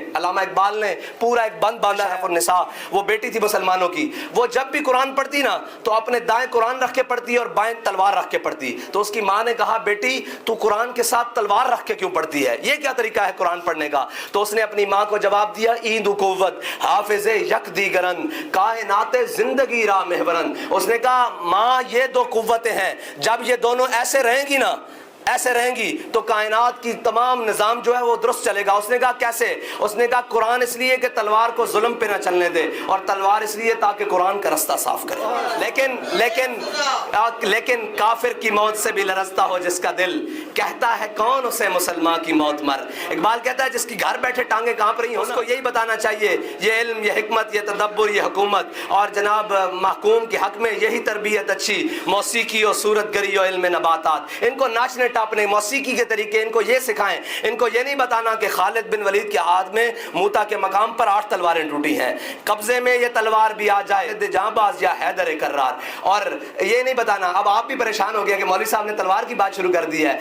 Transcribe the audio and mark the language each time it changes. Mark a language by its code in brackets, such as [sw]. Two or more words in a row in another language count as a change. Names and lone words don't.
[ur] علامہ اقبال نے پورا ایک بند باندھا ہے. شرف النساء وہ بیٹی تھی مسلمانوں کی، وہ جب بھی قرآن پڑھتی نا تو اپنے دائیں قرآن رکھ کے پڑھتی اور بائیں تلوار رکھ کے پڑھتی. تو اس کی ماں نے کہا بیٹی تو قرآن کے ساتھ تلوار رکھ کے کیوں پڑھتی ہے، یہ کیا طریقہ ہے قرآن پڑھنے کا؟ تو اس نے اپنی ماں کو جواب دیا [fa] ایند و قوت حافظ یک دیگرن کائنات زندگی راہ محورن. [ur] اس نے کہا ماں یہ دو قوتیں ہیں، جب یہ دونوں ایسے رہیں گی نا، ایسے رہیں گی تو کائنات کی تمام نظام جو ہے وہ درست چلے گا. اس نے کہا کیسے؟ اس نے کہا قرآن اس لیے کہ تلوار کو ظلم پہ نہ چلنے دے، اور تلوار اس لیے تاکہ قرآن کا رستہ صاف کرے. لیکن کافر کی موت سے بھی لرزتا ہو جس کا دل، کہتا ہے کون اسے مسلمان کی موت مر. اقبال کہتا ہے جس کی گھر بیٹھے ٹانگیں کانپ رہی ہوں اس کو یہی بتانا چاہیے یہ علم، یہ حکمت، یہ تدبر، یہ حکومت. اور جناب محکوم کے حق میں یہی تربیت اچھی، موسیقی و صورت گری و علم نباتات. ان کو ناچنے اپنے موسیقی کے طریقے ان کو یہ سکھائیں. ان کو یہ نہیں بتانا کہ خالد بن ولید کے ہاتھ میں موتا کے مقام پر 8 تلواریں ٹوٹی ہیں، قبضے میں یہ تلوار بھی آ جائے جہاں باز یا حیدر کرار. اور یہ نہیں بتانا. اب آپ بھی پریشان ہو گیا کہ مولوی صاحب نے تلوار کی بات شروع کر دی ہے.